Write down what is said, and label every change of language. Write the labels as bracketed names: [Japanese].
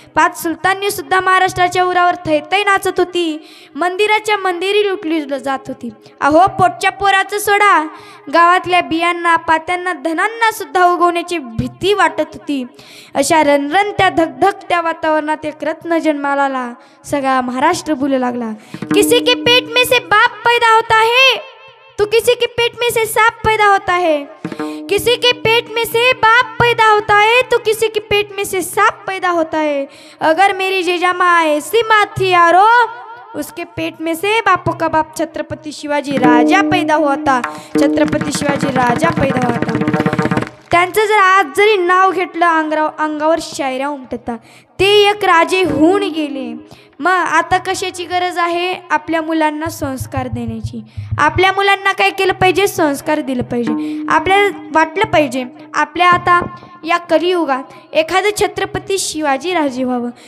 [Marathi] 5 सुलताननी सुद्धा महाराष्ट्राच्या उरावर थैथै नाचत होती. मंदिराच्या मंदिरी लुटली जात होती. अहो, पोटच्या पोराचं सोडा, गावातल्या बियांना, पात्यांना, धनांना सुद्धा उगवण्याची भीती वाटत होती. अशा रणरणत्या धगधगत्या वातावरणात एक रत्न जन्माला आला. सगळा महाराष्ट्र बोलू लागला, [Hindi] किसी के पेट में से बाप पैदा होता है तो किसी के पेट में से सांप पैदा होता है. किसी के पेट में से बाप पैदा होता है तो किसी के पेट में से सांप पैदा होता है. अगर मेरी जीजा माँ ऐसी माँ थी यारो, उसके पेट में से बापों का बाप छत्रपति शिवाजी राजा पैदा हुआ था. छत्रपति शिवाजी राजा पैदा हुआ था. [Marathi] त्यांचं जर आज जरी नाव घेतलं अंगावर शायऱ्या उमटतात. ते एक राजे होऊन गेले. मग आता कशाची गरज आहे? आपल्या मुलांना संस्कार देण्याची. आपल्या मुलांना काय केलं पाहिजे? संस्कार दिलं पाहिजे. आपल्याला वाटलं पाहिजे आपल्या आता या कलियुगात एखादं छत्रपती शिवाजी राजे व्हावं.